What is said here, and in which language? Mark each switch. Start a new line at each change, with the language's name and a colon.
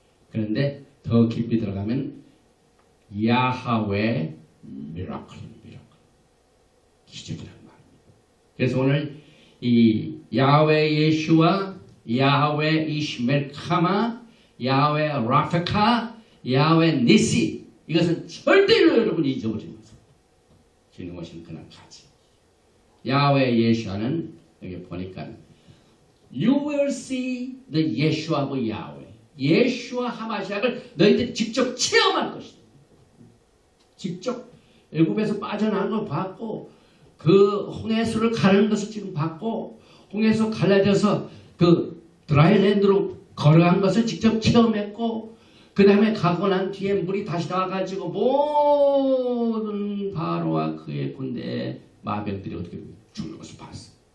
Korean: 그런데 더 깊이 들어가면 야하웨 미라클. 기적이라는 말입니다. 그래서 오늘 이 야훼 예슈와 야훼 이시멜카마 야훼 라페카 야훼 니시 이것은 절대로 여러분이 잊어버리지 마세요. 주님 오신 그날까지. 야훼 예슈아는 여기 보니까
English: You will see the Yeshua of Yahweh.
Korean: 예수와 하마시아를 너희들이 직접 체험할 것이다. 직접 애굽에서 빠져나간 걸 봤고 그 홍해수를 가르는 것을 지금 봤고 홍해수 갈라져서 그 드라이랜드로 걸어간 것을 직접 체험했고 그 다음에 가고 난 뒤에 물이 다시 나와가지고 모든 바로와 그의 군대의 마병들이 어떻게 죽는 것을 봤어.